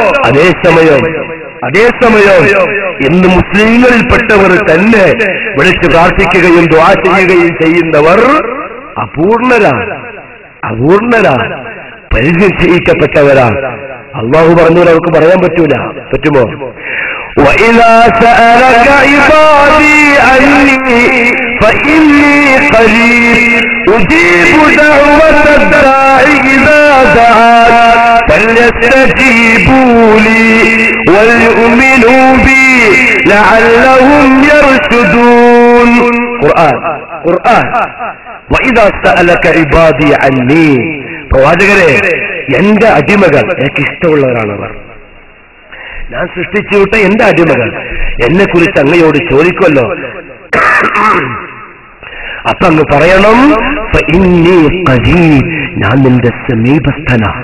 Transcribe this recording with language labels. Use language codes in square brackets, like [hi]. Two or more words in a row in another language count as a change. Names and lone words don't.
[ml] അതേസമയം ഇന്ന് മുസ്ലിങ്ങളിൽപ്പെട്ടവർ തന്നെ വിളിച്ച് പ്രാർത്ഥിക്കുകയും ദുആ ചെയ്യുകയും ചെയ്യുന്നവർ അപൂർണരാണ്, പരിചയിക്കപ്പെട്ടവരാണ്. അല്ലാഹു പറഞ്ഞാൽ അവർക്ക് പറയാൻ പറ്റൂല. പറ്റുമോ? [ar] وَإِذَا سَأَلَكَ عِبَادِي عَنِّي فَإِنِّي قَرِيبٌ أُجِيبُ دَعْوَةَ الدَّاعِ إِذَا دَعَانِ فَلْيَسْتَجِيبُوا لِي وَلْيُؤْمِنُوا بِي لَعَلَّهُمْ يَرْشُدُونَ. ഖുർആൻ. وَإِذَا سَأَلَكَ عِبَادِي عَنِّي. [ml] പ്രവാചകരെ, എന്റെ അടിമകൾ, എനിക്ക് ഇഷ്ടമുള്ളവരാണവർ, ഞാൻ സൃഷ്ടിച്ചു വിട്ട എന്റെ അടിമകൾ എന്നെ കുറിച്ച് അങ്ങയോട് ചോദിക്കുമല്ലോ. അപ്പൊ അങ്ങ് പറയണം, [ar] فإني قريب, [ml] ഞാൻ നിന്റെ സമീപസ്ഥനാണ്.